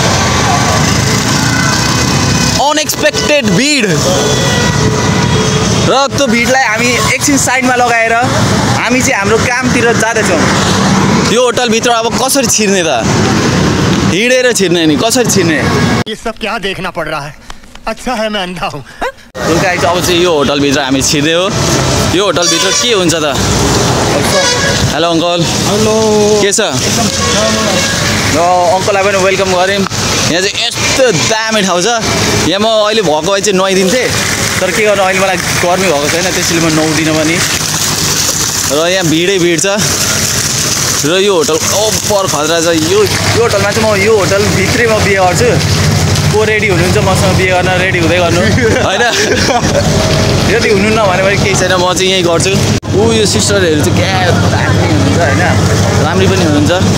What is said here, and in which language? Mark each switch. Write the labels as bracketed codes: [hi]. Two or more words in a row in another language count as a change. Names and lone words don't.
[ne] अनएक्सपेक्टेड भिड र त्यो भिडलाई हामी एकछिन साइडमा लगाएर हामी चाहिँ हाम्रो कामतिर जाँदैछौँ यो होटलभित्र अब कसरी छिर्ने त हिँडेर छिर्ने नि कसरी छिर्ने [hi] ये सब क्या देखना पड़ रहा है अच्छा है मैं अंधा हूँ [ne] अब चाहिँ यो होटलभित्र हामी छिर्दै हो यो होटलभित्र के हुन्छ त [en] hello uncle [ne] हेलो के छ र अङ्कललाई पनि वेलकम गऱ्यौँ यहाँ चाहिँ यस्तो दामी ठाउँ छ यहाँ म अहिले भएको भए चाहिँ नुहाइदिन्थेँ तर के गर्नु अहिले मलाई गर्मी भएको छैन त्यसैले म नुहाउँदिनँ पनि र यहाँ भिडै भिड छ र यो होटल ओपर खतरा छ यो होटलमा चाहिँ म यो होटलभित्रै म बिहे गर्छु को रेडी हुनुहुन्छ मसँग बिहे गर्न रेडी हुँदै गर्नु होइन यदि हुनुहुन्न भने पनि केही छैन म चाहिँ यहीँ गर्छु यो सिस्टरहरू चाहिँ क्या दामी हुनुहुन्छ होइन राम्री पनि हुनुहुन्छ